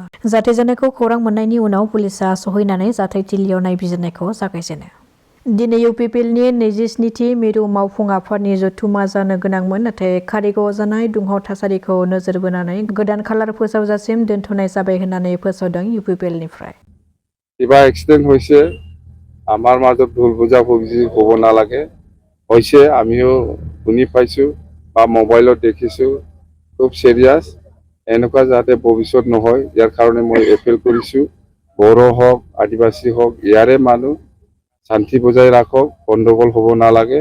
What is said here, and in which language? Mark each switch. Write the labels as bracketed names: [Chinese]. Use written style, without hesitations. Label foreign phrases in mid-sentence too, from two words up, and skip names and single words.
[Bodo] जाथाय जानायखौ खौरां मोननायनि उनाव पुलिसा सहैनानै जाथायथिलियाव नायबिजिरनायखौ जागायजेनो। दिनै UPPLनि 27थि मिरु मावफुं आफादनि जथुमा जानो गोनांमोन, नाथाय कारिगावआव जानाय दुंहाव थासारिखौ नोजोर बोनानै गोदान खालार फोसावजासिम दोनथ'नाय जाबाय होननानै फोसावदों UPPLनिफ्राय। [Assamese] কিবা এক্সিডেন্ট হৈছে আমাৰ মাজত ভুল বুজাবুজি হ'ব নালাগে, হৈছে আমিও শুনি পাইছোঁ বা মোবাইলত দেখিছোঁ, খুব সিৰিয়াছ। এনেকুৱা যাতে ভৱিষ্যত নহয় ইয়াৰ কাৰণে মই এপিল কৰিছোঁ, বড়ো হওক আদিবাসী হওক ইয়াৰে মানুহ শান্তি বজাই ৰাখক, গণ্ডগোল হ'ব নালাগে।